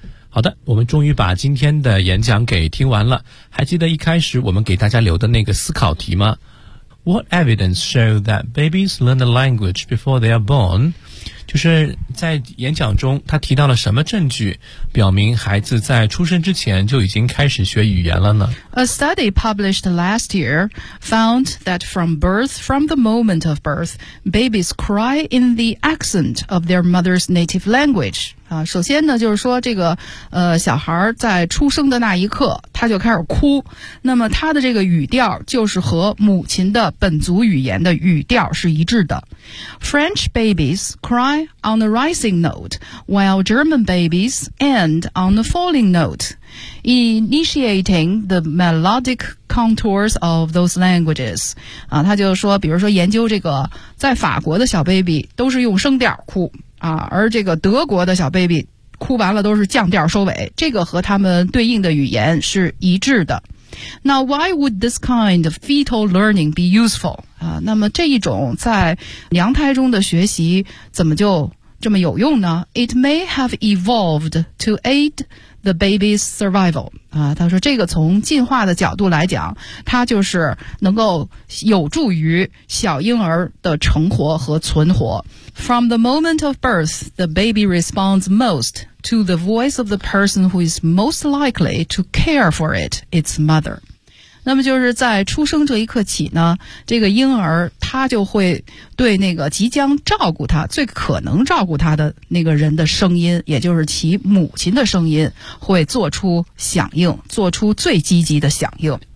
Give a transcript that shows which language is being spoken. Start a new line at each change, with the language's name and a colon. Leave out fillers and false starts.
Chinese: 好的，我们终于把今天的演讲给听完了。还记得一开始我们给大家留的那个思考题吗？
English: What evidence show that babies learn the language before they are born?
Chinese: 就是在演讲中他提到了什么证据表明孩子在出生之前就已经开始学语言了呢？
English: A study published last year found that from the moment of birth, babies cry in the accent of their mother's native language.
Chinese: 首先呢就是说这个小孩在出生的那一刻他就开始哭，那么他的这个语调就是和母亲的本族语言的语调是一致的。
English: French babies cry on the rising note while German babies end on the falling note, initiating the melodic contours of those languages.
Chinese: 他就说比如说研究这个在法国的小 baby 都是用声调哭啊，而这个德国的小 baby 哭完了都是降调收尾，这个和他们对应的语言是一致的。
English: Now, why would this kind of fetal learning be useful?
Chinese: 那么这一种在娘胎中的学习怎么就这么有用呢？
English: It may have evolved to aid The Baby's Survival
Chinese: 啊，他说这个从进化的角度来讲，它就是能够有助于小婴儿的成活和存活。
English: From the moment of birth, the baby responds most to the voice of the person who is most likely to care for it, its mother.
Chinese: 那么就是在出生这一刻起呢，这个婴儿他就会对那个即将照顾他、最可能照顾他的那个人的声音，也就是其母亲的声音，会做出响应，做出最积极的响应。